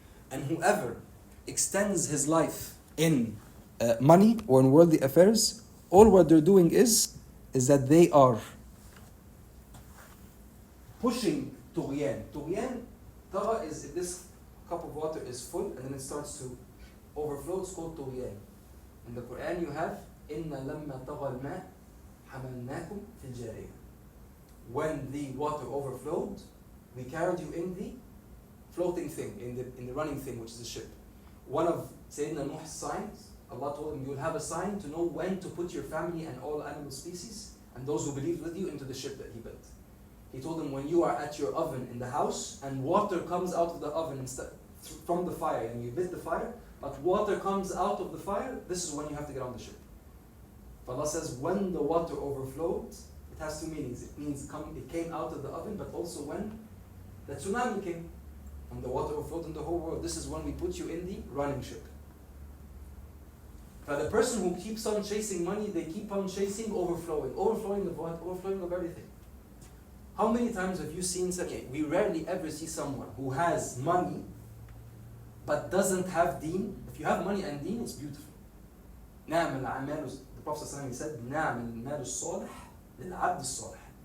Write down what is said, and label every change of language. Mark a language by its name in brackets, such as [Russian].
[English] And whoever extends his life in money or in worldly affairs, all what they're doing is that they are pushing طغيان. طغيان, طغى is if this cup of water is full and then it starts to overflow, it's called طغيان. [Arabic] In the Quran you have إِنَّ لَمَّا طَغَى الْمَاء حَمَلْنَاكُمْ فِي الْجَارِيَةِ. [English] When the water overflowed, we carried you in the floating thing, in the running thing, which is a ship. One of Sayyidina Nuh's signs, Allah told him, you will have a sign to know when to put your family and all animal species and those who believed with you into the ship that he built. He told him, when you are at your oven in the house and water comes out of the oven from the fire, and you lit the fire, but water comes out of the fire, this is when you have to get on the ship. But Allah says, when the water overflowed, it has two meanings. It means it came out of the oven, but also when the tsunami came, and the water overflowed in the whole world. This is when we put you in the running ship. But the person who keeps on chasing money, they keep on chasing overflowing of what? Overflowing of everything. How many times have you seen we rarely ever see someone who has money but doesn't have deen. If you have money and deen, it's beautiful. [Arabic] The Prophet ﷺ said, نعم المال الصالح للعبد الصالح.